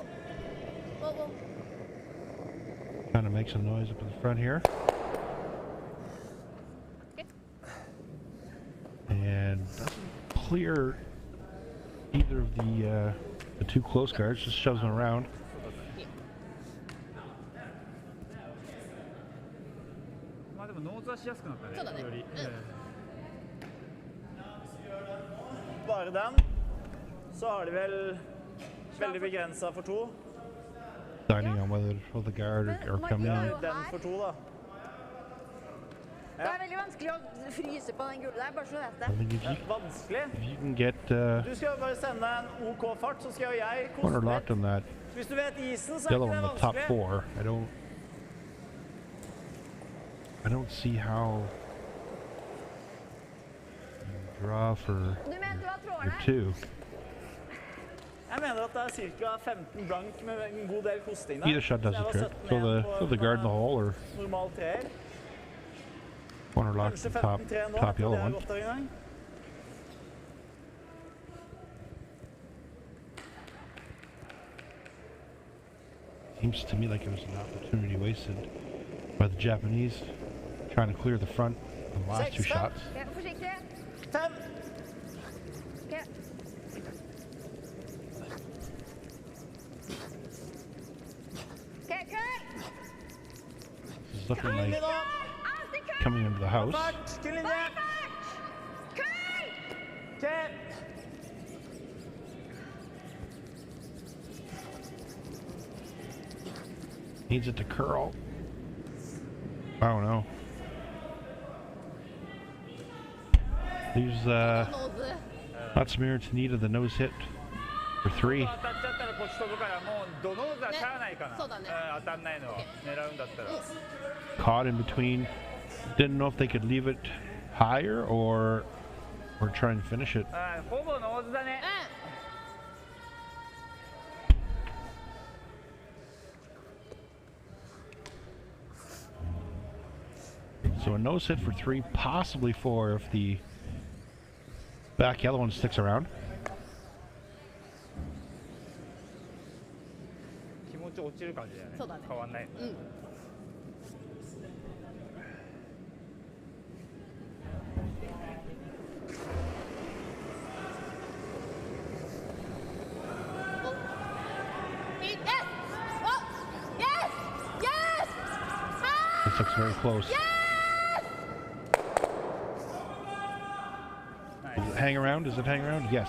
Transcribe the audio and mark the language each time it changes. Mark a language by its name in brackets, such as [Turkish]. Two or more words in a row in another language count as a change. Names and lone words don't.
[English] Whoa, whoa. Trying to make some noise up in the front here. Okay. And doesn't clear either of the 2 close guards, just shoves them around. [Norwegian] Bare den, så har de vel veldig begrenset for 2. [English] Deciding on whether to hold the guard or come in. [Norwegian] Den for 2 da. Det veldig vanskelig å fryse på den gule der, bare så du vet det. [English] I mean, [Norwegian] Vanskelig. [English] if you can get [Norwegian] Du skal jo bare sende en OK fart, så skal jo jeg koste [English] corner locked [Norwegian] litt. [English] on that [Norwegian] Hvis du vet isen, så [English] yellow [Norwegian] ikke [English] in [Norwegian] det [English] the top [Norwegian] vanskelig. [English] 4, I don't see how you draw for [Norwegian] Du mente hva tråden [English] your [Norwegian] er? [English] 2. [Norwegian] Jeg mener at det er cirka 15 blank med en god del kosting der. [English] Either shot does [Norwegian] Så jeg [English] the [Norwegian] var [English] trick. [Norwegian] 17 [English] Throw [Norwegian] igjen [English] the [Norwegian] på [English] guard in the [Norwegian] en, [English] hole or [Norwegian] normal treer. [English] corner lock [Norwegian] Kanskje [English] the top [Norwegian] 15-3 nå, [English] top [Norwegian] etter [English] yellow [Norwegian] det har [English] one. [Norwegian] gått der en gang. [English] Seems to me like it was an opportunity wasted by the Japanese trying to clear the front of the last 2 shots. [Norwegian] Ja, forsiktig. 5. Okay. Okay, klar! [English] This is looking like [Norwegian] Linje nå. Alltid klar! [English] coming into the house. [Norwegian] Fart, kun linje. Klar! Ok. [English] Needs it to curl. I don't know. Leaves [Norwegian] Nådde. [English] Matsumura Tanida the nose hit for 3. [Japanese] 当たっちゃったらこっち飛ぶからもうドノーズはしゃあないかな。そうだね。当たんないのは狙うんだったら。 [English] Caught in between. Didn't know if they could leave it higher or try and finish it. [Japanese] ほぼノーズだね。 [English] So a nose hit for 3, possibly 4 if the back yellow one sticks around. [Japanese] 気持ち落ちる感じだよね。そうだね。変わんない。 [English] うん。Yes! Oh! Yes! Yes! This looks very close. Yes! Does it hang around? Does it hang around? Yes.